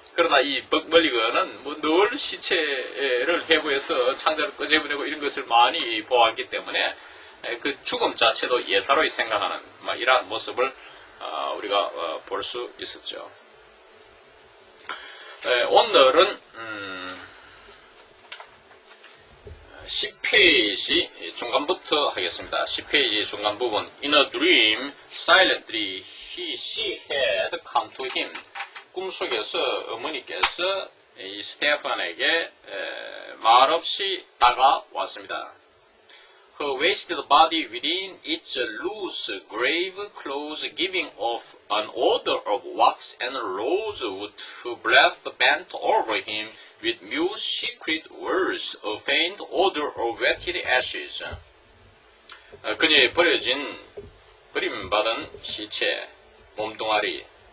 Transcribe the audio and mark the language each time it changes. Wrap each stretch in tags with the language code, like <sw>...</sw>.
<ko>그러나 이 벙벌리거는 늘 시체를 해부해서 창자를 끄집어내고 이런 것을 많이 보았기 때문에 그 죽음 자체도 예사로이 생각하는 이러한 모습을 우리가 볼 수 있었죠. 오늘은 10페이지 중간부터 하겠습니다. 10페이지 중간 부분.</ko> <en>In a dream, silently she had come to him.</en> <ko>꿈속에서 어머니께서 이 스테판에게 말없이 다가왔습니다.</ko> <en>Her wasted body within its loose grave clothes giving off an odor of wax and rosewood. Her breath bent over him with mute secret words, a faint odor of wetted ashes.</en> <ko>그녀의 버림받은 시체, 몸뚱아리.</ko>